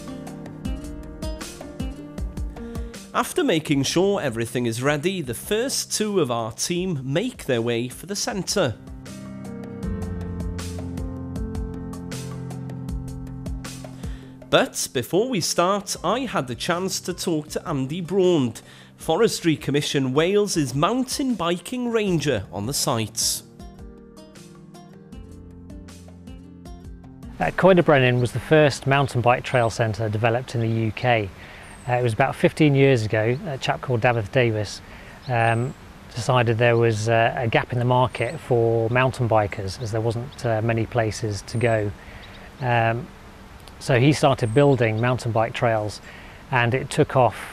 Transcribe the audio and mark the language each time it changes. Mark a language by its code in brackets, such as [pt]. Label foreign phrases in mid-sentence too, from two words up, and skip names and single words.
[en] After making sure everything is ready, the first two of our team make their way for the centre. But before we start, I had the chance to talk to Andy Braund, Forestry Commission Wales' mountain biking ranger on the site. Coed y Brenin was the first mountain bike trail centre developed in the UK. It was about 15 years ago. A chap called David Davis decided there was a gap in the market for mountain bikers, as there wasn't many places to go. So he started building mountain bike trails, and it took off.